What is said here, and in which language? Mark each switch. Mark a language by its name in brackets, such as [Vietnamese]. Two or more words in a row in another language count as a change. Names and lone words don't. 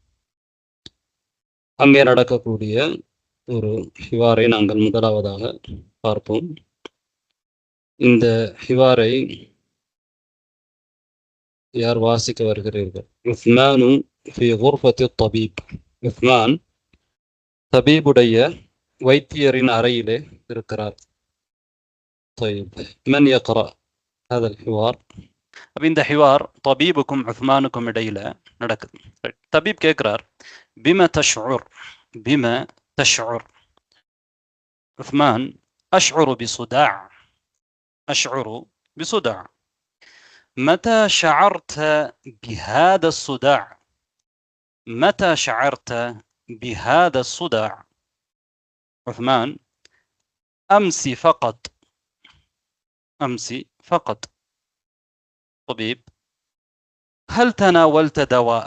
[Tamil] அங்கே நடக்கக்கூடிய ஒரு ஹிவாரை நாங்கள் முதலாவதாக பார்ப்போம். இந்த ஹிவாரை யார் வாசிக்க வருகிறீர்கள்? [Arabic] عثمان في غرفة الطبيب. [Tamil] உஸ்மான் தபீபுடைய வைத்தியரின் அறையிலே இருக்கிறார். [Arabic] طيب من يقرأ هذا الحوار؟ [Tamil] அப்ப இந்த ஹிவார் தபீபுக்கும் உஸ்மானுக்கும் இடையில நடக்குது. தபீப் கேட்கிறார், [Arabic] بم تشعر، بم تشعر. عثمان، أشعر بصداع، أشعر بصداع. متى شعرت بهذا الصداع؟ متى شعرت بهذا الصداع؟ عثمان: أمس فقط، أمس فقط. طبيب: هل تناولت دواء؟